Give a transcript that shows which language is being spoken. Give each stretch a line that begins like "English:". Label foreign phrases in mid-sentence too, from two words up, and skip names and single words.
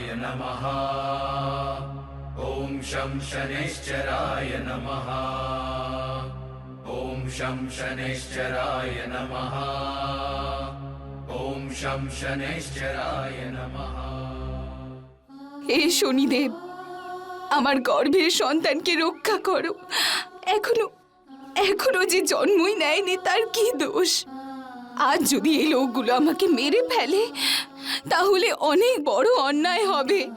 Sanskrit: नमः। ॐ शं शनैश्चराय नमः। ॐ शं शनैश्चराय नमः। ॐ शं शनैश्चराय नमः।
Bangla: হে শনিদেব, আমার গর্ভের সন্তানকে রক্ষা করো। এখনো এখনো যে জন্মই নেয়নি, তার কি দোষ? আজ যদি এই লোকগুলো আমাকে মেরে ফেলে, তাহলে অনেক বড় অন্যায় হবে।